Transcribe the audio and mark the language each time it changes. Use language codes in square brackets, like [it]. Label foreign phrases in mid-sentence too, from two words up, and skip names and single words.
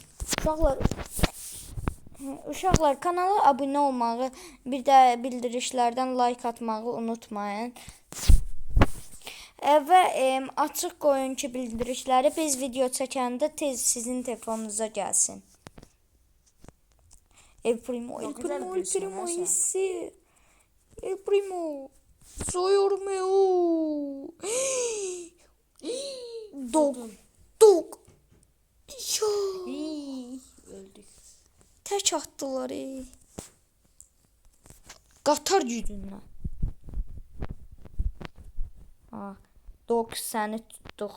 [az] Uşaqlar kanala abunə olmağı, bir də bildirişlərdən like atmağı unutmayın. Və açıq qoyun ki bildirişləri biz video çəkəndə tez sizin telefonunuza gəlsin. El Primo, El Primo, El Primo hissi. El Primo. Soyurme o. Dog. Dog. Ya. Öldük. Tək atdılar. Qatar gücündən. Ha, Dog səni tutduq.